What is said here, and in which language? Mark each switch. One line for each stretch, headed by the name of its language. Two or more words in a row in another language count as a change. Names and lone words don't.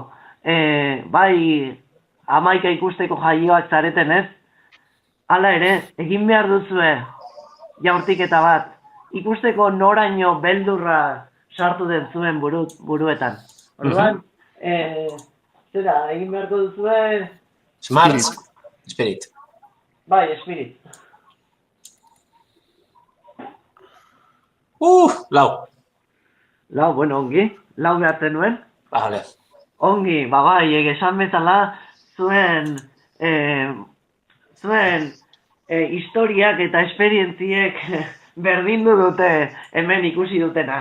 Basque: Bai, 11 ikusteko jaioak zareten ez? Hala ere, egin behar duzue jaurtiketa bat, ikusteko noraino beldurra sartu den zuen buruetan. Orduan, zera, egin beharko duzue...
English: Smart. Spirit.
Basque: Bai, Spirit. Lau. Lau, bueno, ongi. Lau behartzen nuen. Vale. Ongi, bai, esan bezala, zuen historiak eta esperientziek berdindu dute hemen ikusi dutena.